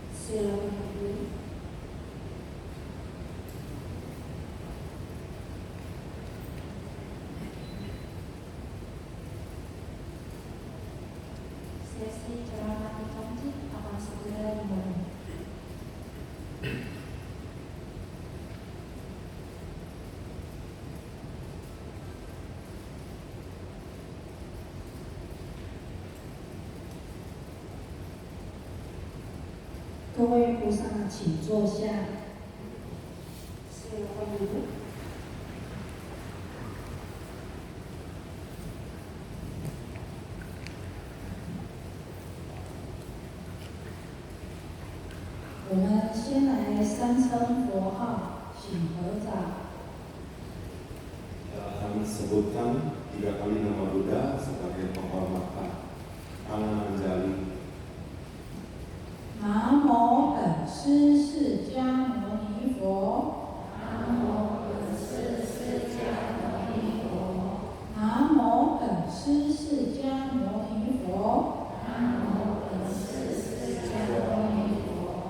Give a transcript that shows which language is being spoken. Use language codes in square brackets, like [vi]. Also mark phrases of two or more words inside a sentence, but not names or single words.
[id] Silakan berdiri. Sesi ceramah Tongji akan segera dimulai. [zh] 各位菩萨，请坐下。 [id] Silakan duduk. [zh] 我们先来三称佛号，请合掌。 [id] Kami sebutkan 3 kali nama Buddha sebagai penghormatan. Tangan menjali. [zh] 南无本师释迦牟尼佛。南无本师释迦牟尼佛。南无本师释迦牟尼佛。南无本师释迦牟尼佛。